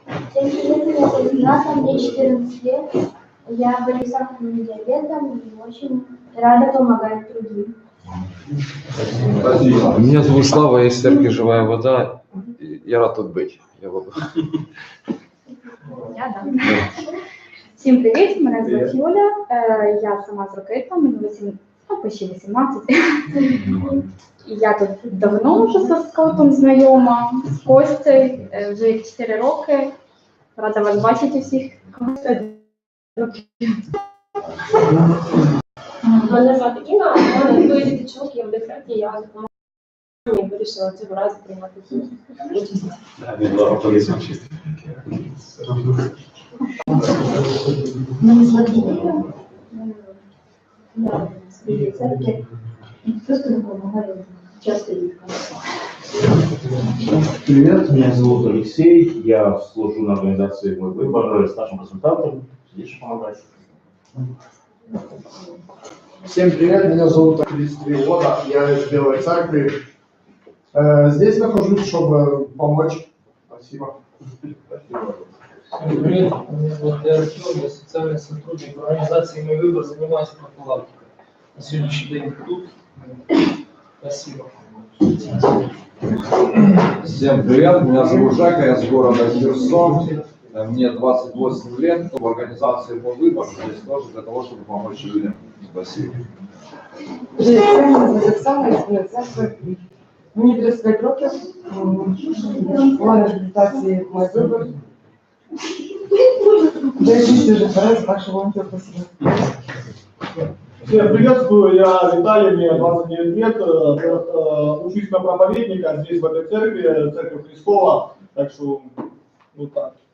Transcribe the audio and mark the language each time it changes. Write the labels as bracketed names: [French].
[Russian] Всем привет, меня зовут Ната, мне 14 лет. Я борюсь с сахарным диабетом и очень рада помогать другим. Меня зовут Слава, я из церкви «Живая вода». Я рад тут быть. [Ukrainian] Всім привіт, мене звуть Юля, я сама з Рокита, мені почти 18. І я тут давно вже зі скаутом знайома, з Костею, вже 4 роки. Рада вас бачити всіх. Мене звати Інна, у мене двоє діточок, я в декреті, я допомагаю. Я вирішила цього разу приймати участь. Мене звати Юля. Я з церкви і просто допомагаю часто діткам. [Russian] Привет, меня зовут Алексей, я служу на организации «Мой выбор» старшим консультантом, здесь помогать. Всем привет, меня зовут 33 года, я из Белой Церкви. Здесь нахожусь, чтобы помочь. Спасибо. Всем привет, меня зовут Артем, я социальный сотрудник организации «Мой выбор», занимаюсь профилактикой. На сегодняшний день тут. Спасибо. Всем привет, меня зовут Жека, я с города Херсон. Мне 28 лет, в организации «Мой выбор», здесь тоже для того, чтобы помочь людям. Спасибо. [Ukrainian] Привіт, мене звуть Оксана, я з Білої Церкви. Мені 35 років, була на реабілітації «Мой вибор». Дивіться вже зараз, так що волонтер, спасибо. [Russian] Всем приветствую, я Виталий, мне 29 лет, учусь на проповедника здесь в этой церкви, церковь Христова, так что вот так.